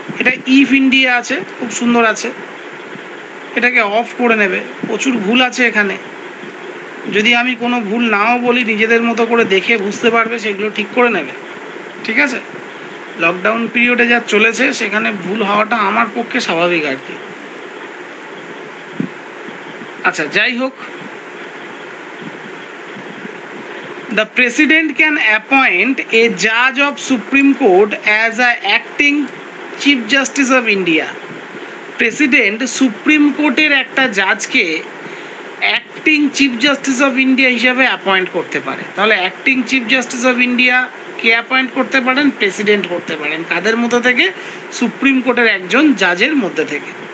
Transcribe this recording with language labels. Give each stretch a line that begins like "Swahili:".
Bangla: এটা if India আছে, খুব সুন্দর আছে, এটাকে অফ করে নেবে। প্রচুর ভুল আছে এখানে, যদি আমি কোনো ভুল নাও বলি নিজেদের মতো করে দেখে বুঝতে পারবে, সেগুলো ঠিক করে নেবে। ঠিক আছে? লকডাউন পিরিয়ডে যা চলেছে সেখানে ভুল হওয়াটা আমার পক্ষে স্বাভাবিক আর কি। আচ্ছা, যাই হোক,
English: the president can appoint a judge of Supreme Court as a acting chief justice of India.
Bangla: President supreme কোর্টের একটা জাজকে acting chief justice of India হিসাবে অ্যাপয়েন্ট করতে পারে। তাহলে acting chief justice of India K appoint করতে পারেন? President করতে পারেন। কাদের মধ্যে থেকে? সুপ্রিম কোর্টের একজন জাজের মধ্যে থেকে।